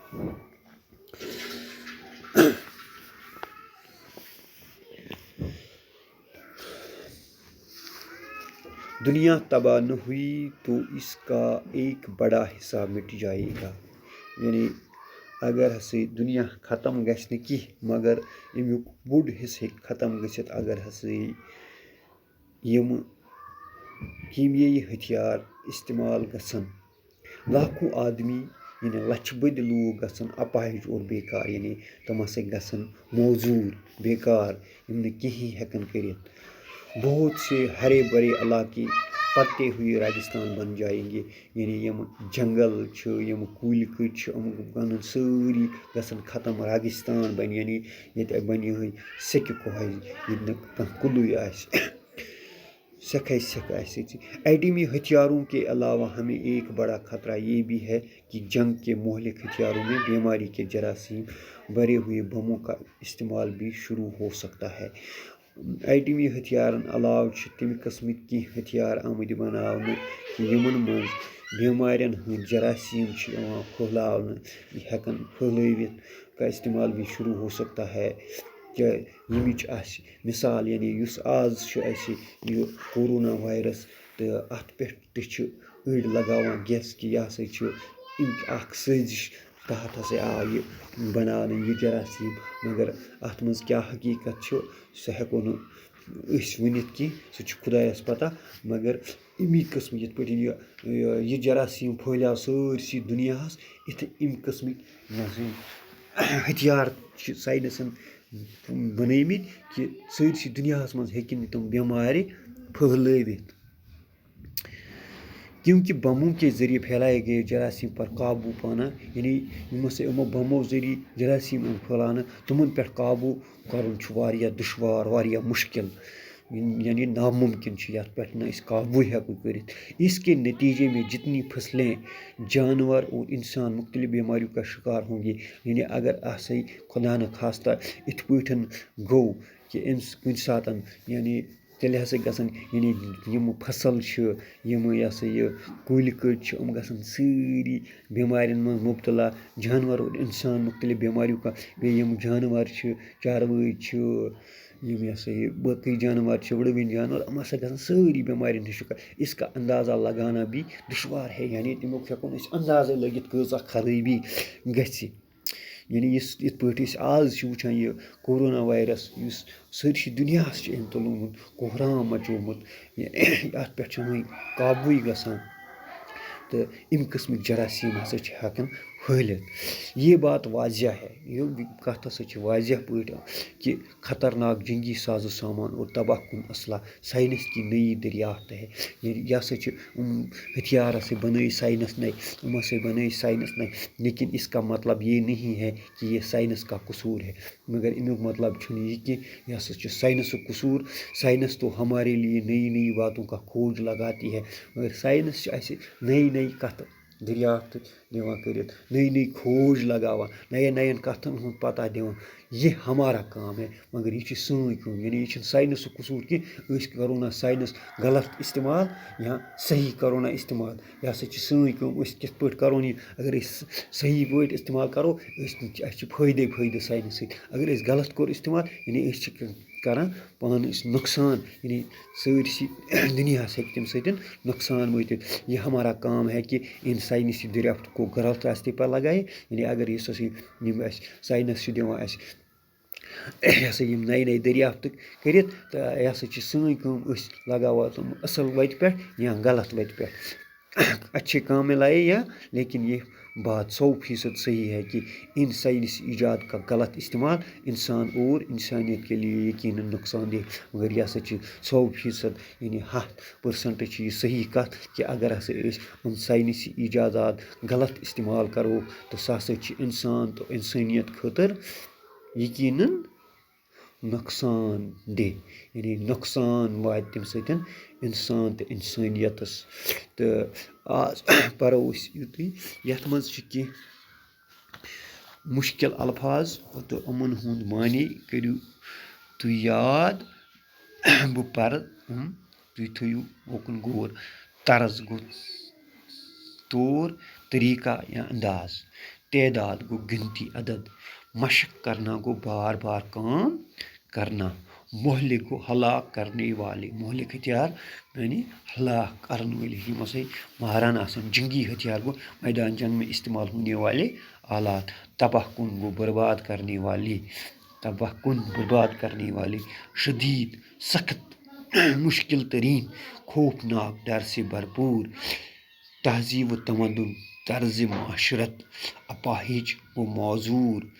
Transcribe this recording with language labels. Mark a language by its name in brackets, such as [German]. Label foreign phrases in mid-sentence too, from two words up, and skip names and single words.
[Urdu] دنیا تباہ نہ ہوئی تو اس کا ایک بڑا حصہ مٹ جائے گا۔ [Kashmiri] یعنی اگر ہسے دنیا ختم گژھِ نہٕ کینٛہہ مگر امیُک بوٚڑ حصہٕ ہیٚکہِ ختم گٔژھِتھ اگر ہسے یِم کیمیٲیی ہتھیار استعمال گژھن۔ [Urdu] لاکھوں آدمی [Kashmiri] یعنی لچھِ بٔدۍ لوٗکھ گژھن اپاہج اور بیکار، یعنی تم ہسا گژھن موزوٗر، بیکار، یِم نہٕ کِہیٖنۍ ہٮ۪کن کٔرِتھ۔ [Urdu] بہت سے ہرے بھرے علاقے پتے ہوئے ریگستان بن جائیں گے، [Kashmiri] یعنی یم جنگل چھِ، یم کُلۍ کٔٹۍ چھِ، یِم بنن سٲری گژھن ختم، ریگستان بنہِ، یعنی ییٚتہِ بنہِ یِہٕے سیٚکہِ کھوہَج، ییٚتہِ نہٕ کانٛہہ کُلُے آسہِ، سیٚکھَے سیٚکھ آسہِ ییٚتہِ۔ [Urdu] ایٹمی ہتھیاروں کے علاوہ ہمیں ایک بڑا خطرہ یہ بھی ہے کہ جنگ کے مہلک ہتھیاروں میں بیماری کے جراثیم بھرے ہوئے بموں کا استعمال بھی شروع ہو سکتا ہے۔ [Kashmiri] ایٹمی ہتھیارن علاوٕ چھِ تمہِ قٕسمٕکۍ کینٛہہ ہتھیار آمٕتۍ بناونہٕ کہ یمن منٛز بیمارین ہٕنٛدۍ جراثیم چھِ یِوان پھٔہلاونہٕ، ہٮ۪کن پھٔہلٲوِتھ [Urdu] کا استعمال بھی شروع ہو سکتا ہے۔ [Kashmiri] ییٚمِچ آسہِ مثال یعنی یُس آز چھُ اَسہِ یہِ کورونا وایرس تہٕ اَتھ پٮ۪ٹھ تہِ چھِ أڑۍ لگاوان گٮ۪س کہِ یہِ ہسا چھُ اَکھ سٲزِش تحت ہسا آو یہ بناونہٕ یہِ جراثیٖم مگر اَتھ منٛز کیٛاہ حقیٖقت چھُ سُہ ہٮ۪کو نہٕ أسۍ ؤنِتھ کینٛہہ سُہ چھُ خۄدایَس پتہ مگر اَمی قٕسمہٕ یِتھ پٲٹھۍ یہِ جراثیٖم پھٲلیو سٲرسٕے دُنیاہَس اَمہِ قٕسمٕکۍ ہتھیار چھِ ساینَسَن بنٲومٕتۍ کہِ سٲرسٕے دُنیاہَس منٛز ہیٚکن تِم بٮ۪مارِ پھٔہلٲوِتھ [Urdu] کیونکہ بموں کے ذریعے پھیلائے گئے جراثیم پر قابو پانا [Kashmiri] یعنی یِمو بمو ذریعے جراثیم پھٔہلاونہٕ تِمن پٮ۪ٹھ قابو کرُن چھُ واریاہ دُشوار واریاہ مُشکل یعنی ناممکن چھُ یَتھ پٮ۪ٹھ نہٕ أسۍ قابوٗ ہٮ۪کو کٔرِتھ [Urdu] اس کے نتیجے میں جتنی فصلیں جانور اور انسان مختلف بیماریوں کا شکار ہوں گے [Kashmiri] یعنی اگر ہسا خدا نخواستہ یِتھ پٲٹھۍ گوٚو کہِ کُنہِ ساتہٕ یعنی تیٚلہِ ہسا گژھن یعنی یِم فصل چھِ یِم یہِ ہسا یہِ کُلۍ کٔٹۍ چھِ یِم گژھن سٲری بٮ۪مارٮ۪ن منٛز مُبتلا [Urdu] جانور اور اِنسان مختلف بیماریوں کا [Kashmiri] بیٚیہِ یِم جانور چھِ چاروٲے چھِ یِم یہِ ہسا یہِ باقٕے جانور چھِ وٕڑوٕنۍ جانور یِم ہسا گژھن سٲری بٮ۪مارٮ۪ن ہِنٛدۍ شِکار [Urdu] اس کا اندازہ لگانا بھی دُشوار ہے [Kashmiri] یعنی تمیُک ہٮ۪کو نہٕ أسۍ اندازے لٲگِتھ کۭژاہ خرٲبی گژھِ یعنی یِتھ پٲٹھۍ أسۍ آز چھِ وٕچھان یہِ کورونا وایرس یُس سٲرسٕے دُنیاہَس چھِ أمۍ تُلمُت کوہرام مچومُت اَتھ پٮ۪ٹھ چھُنہٕ وۄنۍ قابوٗے گژھان تہٕ اَمہِ قٕسمٕکۍ جراثیٖم ہسا چھِ ہٮ۪کان پھٲلِتھ [Urdu] یہ بات واضح ہے [Kashmiri] یہِ کَتھ ہسا چھِ واضح پٲٹھۍ [Urdu] کہ خطرناک جنگی سازو سامان اور تباہ کن اسلحہ سائنس کی نئی دریافت ہے [Kashmiri] یہ ہسا چھِ ہتھیار ہسا بنٲے [Urdu] سائنس نے [Kashmiri] یِم ہسا بنٲے [Urdu] سائنس نے لیکن اس کا مطلب یہ نہیں ہے کہ یہ سائنس کا قصور ہے [Kashmiri] مگر امیُک مطلب چھُنہٕ یہِ کینٛہہ یہِ ہسا چھُ سائنسُک قصوٗر [Urdu] سائنس تو ہمارے لیے نئی نئی باتوں کا کھوج لگاتی ہے مگر سائنس [Kashmiri] چھِ اَسہِ نئی نئی کتھٕ دریافت دِوان کٔرِتھ نئی نئی کھوج لگاوان نین نین کتھن ہُنٛد پتہ دِوان [Urdu] یہ ہمارا کام ہے [Kashmiri] مگر یہ چھِ سٲنۍ کٲم یعنی یہِ چھِنہٕ ساینسُک قصوٗر کینٛہہ أسۍ کرو نہ ساینس غلط استعمال یا صحیح کرو نہ استعمال یہِ ہسا چھِ سٲنۍ کٲم أسۍ کِتھ پٲٹھۍ کرون یہِ اگر أسۍ صحیح پٲٹھۍ استعمال کرو اَسہِ چھِ فٲیدٕ ساینس سۭتۍ اگر أسۍ غلط کوٚر استعمال یعنی أسۍ چھِ کران پانہٕ نۄقصان یعنی سٲرسٕے دُنیاہس ہیٚکہِ تمہِ سۭتۍ نۄقصان وٲتِتھ [Urdu] یہ ہمارا کام ہے کہ ان سائنسی دریافت کو غلط راستے پر لگائے [Kashmiri] یعنی اگر یُس ہسا یِم اَسہِ ساینس چھِ دِوان اَسہِ یہِ ہسا یِم نَیہِ نَیہِ دٔریافتہٕ کٔرِتھ تہٕ یہِ ہسا چھِ سٲنۍ کٲم أسۍ لگاوان تِم اَصٕل وَتہِ پٮ۪ٹھ یا غلط وَتہِ پٮ۪ٹھ [Urdu] اچھے کام میں لائے یا لیکن یہ بات 100% صحیح ہے کہ ان سائنسی ایجاد کا غلط استعمال انسان اور انسانیت کے لیے یقیناً نقصان دہ [Kashmiri] مگر یہ ہسا چھِ 100% یعنی 100% چھِ یہِ صحیح کَتھ کہ اگر ہسا أسۍ یِم سائنسی ایجادات غلط استعمال کرو تہٕ سُہ ہسا چھِ انسان تہٕ انسٲنیت خٲطرٕ یقیناً نۄقصان دہ یعنی نۄقصان واتہِ تمہِ سۭتۍ اِنسان تہٕ اِنسٲنیتَس تہٕ آز پَرو أسۍ یُتُے یَتھ منٛز چھِ کینٛہہ مُشکل الفاظ تہٕ یِمَن ہُنٛد معنے کٔرِو تُہۍ یاد بہٕ پَرٕ تُہۍ تھٲیِو اوکُن غور طرز گوٚو [Urdu] طور طریقہ یا انداز تعداد گوٚو گنتی عدد مشق کرنا گوٚو بار بار کام کرنا مہلک گوٚو ہلاک کرنے والے مہلک ہتھیار یعنی ہلاک کرنے والے [Kashmiri] یِم ہسا ماران آسان [Urdu] جنگی ہتھیار گوٚو میدان جنگ میں استعمال ہونے والے آلات تباہ کن گوٚو برباد کرنے والے تباہ کن برباد کرنے والے شدید سخت مشکل ترین خوفناک ڈر سے بھرپور تہذیب و تمدن طرز معاشرت اپاہج و معذور